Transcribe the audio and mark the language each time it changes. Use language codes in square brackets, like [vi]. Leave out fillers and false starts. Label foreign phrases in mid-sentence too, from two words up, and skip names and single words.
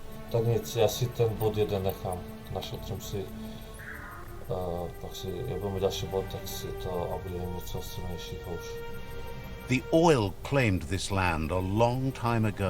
[cs] Tak nic, já si ten bod jeden nechám. Našetřím si, pak si, jak budu mít další bod, tak si to a bude něco silnějšího už. [en] The oil claimed this land a long time ago.